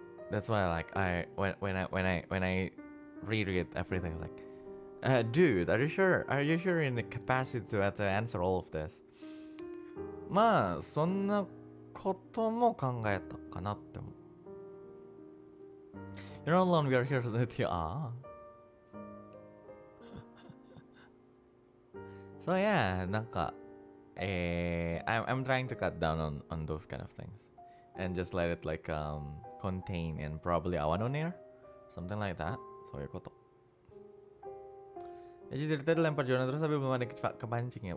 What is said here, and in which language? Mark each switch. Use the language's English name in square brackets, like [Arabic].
[English] That's why like when I reread everything, it's like, dude, are you sure you're in the capacity to answer all of this? [Japanese] まあそんなことも考えたかなって思う。 [English] You're not alone, we are here with you. So yeah, [Japanese] なんか [English] I'm trying to cut down on those kind of things and just let it like contain in probably Awan on air, something like that. [Japanese] そういうこと。 [Indonesian] Jadi dari tadi lempar Jonah terus tapi belum ada kepancing ya.